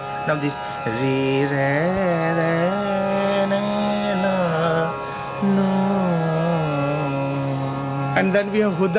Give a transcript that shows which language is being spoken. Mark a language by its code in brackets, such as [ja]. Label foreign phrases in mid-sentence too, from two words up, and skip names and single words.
[en] Now this re re re na na no. And then we have hudak.